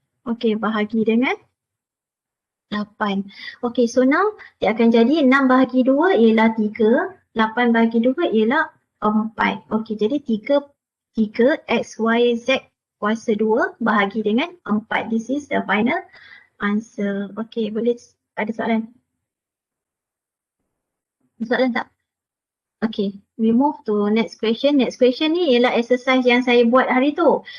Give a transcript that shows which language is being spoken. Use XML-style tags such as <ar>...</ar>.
<ms>Okey, bahagi dengan 8. Okey, so now dia akan jadi 6 bahagi 2 ialah 3. 8 bahagi 2 ialah 4. Okey, jadi 3 x, y, z kuasa 2 bahagi dengan 4.</ms> <en>This is the final answer. Okey,</en> <ms>boleh ada soalan? Soalan tak?</ms> <en>Okay, we move to next question. Next question</en> <ms>ni ialah exercise yang saya buat hari tu.</ms>